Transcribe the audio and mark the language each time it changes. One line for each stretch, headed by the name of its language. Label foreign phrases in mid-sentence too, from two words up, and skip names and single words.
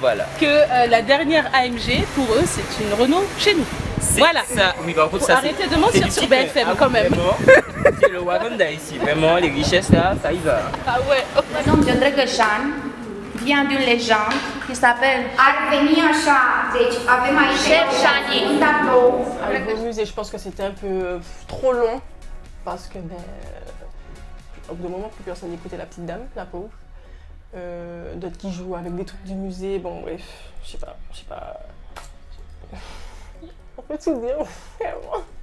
French: que la dernière AMG, pour eux, c'est une Renault chez nous. Voilà. Ça, oui, par contre, Faut ça, arrêter de mentir sur BFM quand même. C'est le Wakanda ici, vraiment, les richesses là, ça y va. Ah ouais. Le nom de Drăgășan vient d'une légende qui s'appelle
Romanian: Ar veni așa, deci avem aici
French: un tableau. Avec vos musées, je pense que c'était un peu trop long parce que au bout d'un moment plus personne n'écoutait la petite dame, la pauvre. d'autres qui jouent avec des trucs du musée. Bon, bref, je sais pas. On peut tout dire, vraiment.